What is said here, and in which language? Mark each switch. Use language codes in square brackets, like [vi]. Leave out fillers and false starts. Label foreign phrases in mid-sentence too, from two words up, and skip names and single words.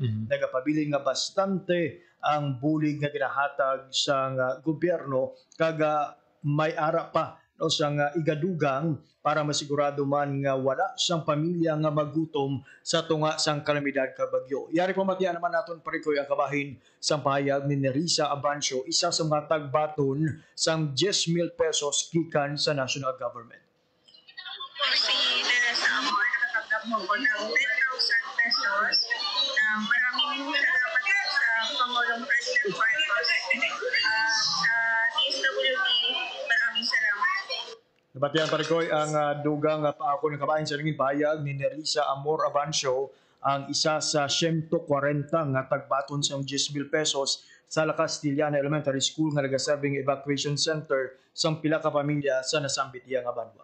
[hil] Nagapabilin nga bastante ang bulig nga ginahatag sa gobyerno kag may ara pa no sang igadugang para masigurado man nga wala sang pamilya nga magutom sa tunga sang kalamidad ka bagyo. Yari pamatian naman naton Paricoy ang kabahin sang pahayag ni Nerissa Abancio, isa sa mga tagbaton sang 10,000 pesos gikan sa national government. [tl] Si Teresa Amor, nakatanggap mo ko ng 10,000 pesos na maraming salamat sa Pangulong President Marcos. Sa DSWD, maraming salamat. [hil] Nabatian Paricoy ang dugang paako ng kabahin sa naging pahayag ni Nerissa Amor Abancio ang isa sa 140 nga tagbaton sa 10,000 pesos sa La Castillana Elementary School nga nagasabing [en] evacuation center [hil] sa pila ka pamilya sa nasambit iya nga banwa.